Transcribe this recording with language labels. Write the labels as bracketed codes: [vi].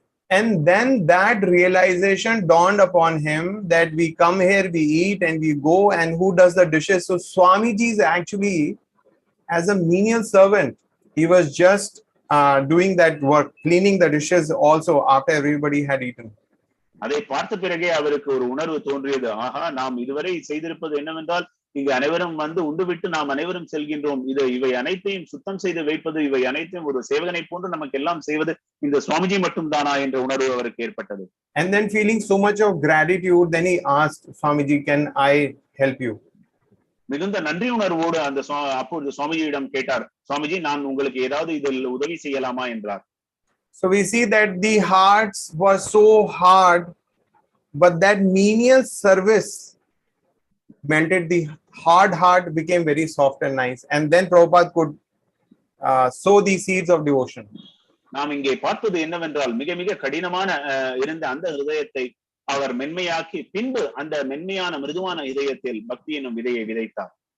[en] And then that realization dawned upon him that we come here, we eat, and we go, and who does the dishes? So Swamiji is actually as a menial servant. He was just doing that work, cleaning the dishes also after everybody had eaten. [ta] அதை பார்த்த பிறகே அவருக்கு ஒரு உணர்வு தோன்றியது. ஆஹா, நாம் இதுவரை செய்திருப்பது என்னவென்றால் இங்கு அனைவரும் வந்து உண்டுவிட்டு நாம் அனைவரும் செல்கின்றோம். இவை அனைத்தையும் சுத்தம் செய்து வைப்பது, இவை அனைத்தையும் ஒரு சேவகனை போன்று நமக்கு எல்லாம் செய்வது இந்த சுவாமிஜி மட்டும் தானா என்ற உணர்வு அவருக்கு ஏற்பட்டது. [en] And then feeling so much of gratitude, then he asked Swamiji, can I help you? [ta] மிகுந்த நன்றி உணர்வோடு அந்த அப்பொழுது சுவாமிஜியிடம் கேட்டார், சுவாமிஜி நான் உங்களுக்கு ஏதாவது இதில் உதவி செய்யலாமா என்றார். [en] So we see that the hearts were so hard, but that menial service melted the hard heart, became very soft and nice, and then Prabhupada could sow the seeds of devotion. [ta] நாம் இங்கே பார்ப்பது என்னவென்றால் மிக மிக கடினமான இருந்த அந்த ஹிருதயத்தை அவர் மென்மையாக்கி பின்பு அந்த மென்மையான மிருதுவான இதயத்தில் பக்தி என்னும் விதையை விதைத்தார்.